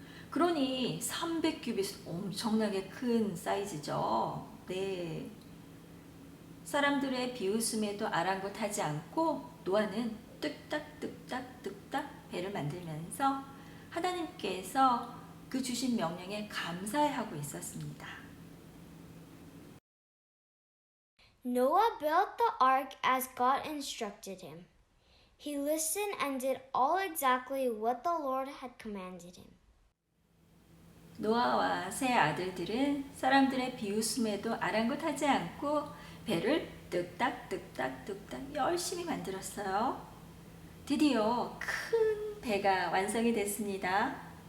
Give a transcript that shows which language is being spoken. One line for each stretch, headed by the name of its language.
Korean: 그러니 300규빗은 엄청나게 큰 사이즈죠. 네. 사람들의 비웃음에도 아랑곳하지 않고 노아는 뚝딱뚝딱 배를 만들면서 하나님께서 그 주신 명령에 감사해하고 있었습니다.
English: Noah built the ark as God instructed him. He listened and did all exactly what the Lord had commanded him.
Korean: 노아와 세 아들들은 사람들의 비웃음에도 아랑곳하지 않고 배를 뚝딱뚝딱 열심히 만들었어요. 드디어 큰 배가 완성이 됐습니다.